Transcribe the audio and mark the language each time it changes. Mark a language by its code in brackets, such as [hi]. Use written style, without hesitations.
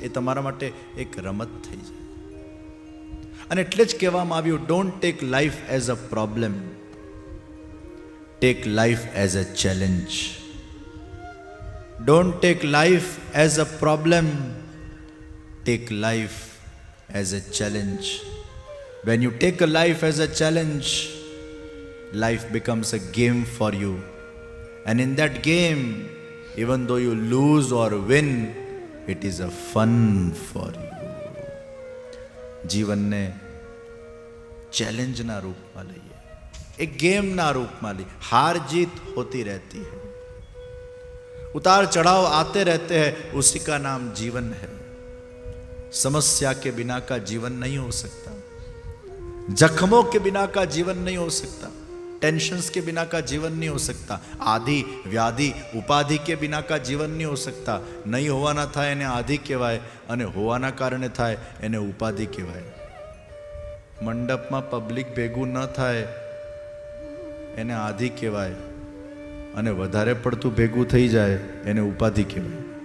[gu] એ તમારા માટે એક રમત થઈ જાય. અને એટલે જ કહેવામાં આવ્યું, [en] Don't take life as a problem, take life as a challenge. Don't take life as a problem, take life as a challenge. When you take a life as a challenge, life becomes a game for you. And in that game, even though you lose or win, it is a fun for you. [gu] જીવનને ચેલેન્જના રૂપમાં લઈએ, એક ગેમના રૂપમાં લઈએ. [hi] हार जीत होती रहती है, उतार चढ़ाव आते रहते हैं, उसी का नाम जीवन है. समस्या के बिना का जीवन नहीं हो सकता, जख्मों के बिना का जीवन नहीं हो सकता, टेंशन्स के बिना का जीवन नहीं हो सकता, आदि व्याधि उपाधि के बिना का जीवन नहीं हो सकता. [gu] નહીં હોવાના થાય એને આદિ કહેવાય અને હોવાના કારણે થાય એને ઉપાધિ કહેવાય. મંડપમાં પબ્લિક ભેગું ન થાય એને આદિ કહેવાય અને વધારે પડતું ભેગું થઈ જાય એને ઉપાધિ કહેવાય.